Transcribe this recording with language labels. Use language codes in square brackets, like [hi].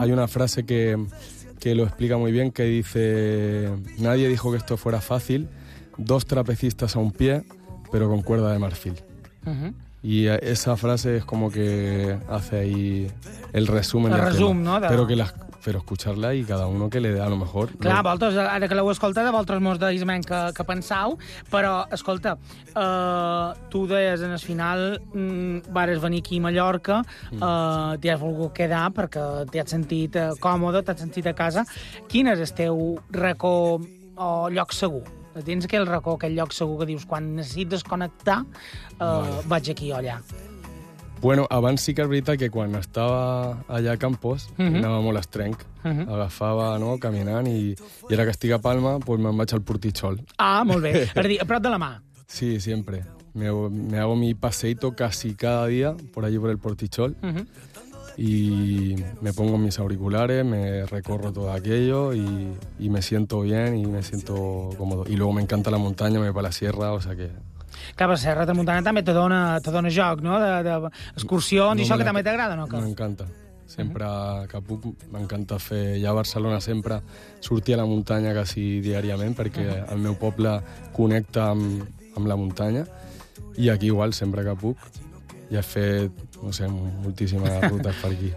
[es] Hay una frase que lo explica muy bien, que dice... Nadie dijo que esto fuera fácil, 2 trapecistas a un pie, pero con cuerda de marfil. Y esa frase es como que hace ahí el resumen. El resumen, ¿no? Pero que las... Però escuchar-la i cada uno que le dé a lo mejor. [ca] Clar, vosaltres, ara que l'heu escoltat, a vosaltres mos deis menys que pensau, però, escolta, tu deies en el final, vares venir aquí a Mallorca, t'hi has volgut quedar perquè t'hi has sentit còmode, t'has sentit a casa. Quin és el teu racó o lloc segur? Tens aquell racó, aquell lloc segur que dius quan necessites desconnectar, vaig aquí o allà. Bueno, abans sí que és veritat que quan estava allà a Campos, anava molt estrenc, agafava, no?, caminant, i ara que estic a Palma, pues me'n vaig al Portichol. Ah, molt bé. És a dir, a prop de la mà. Sí, sempre. [es] Me hago mi paseito casi cada dia por allí por el Portichol. Y me pongo mis auriculares, me recorro todo aquello y me siento bien y me siento cómodo. Y luego me encanta la montaña, me voy para la sierra, o sea que... [ca] Clar, la Serra Tramuntana també te dona joc, no?, d'excursions, de, no, i això que també t'agrada, no? M'encanta. Sempre que puc, m'encanta fer... Ja a Barcelona sempre sortir a la muntanya quasi diàriament, perquè el meu poble connecta amb la muntanya, i aquí igual, sempre que puc, ja he fet, no sé, moltíssimes rutes per aquí.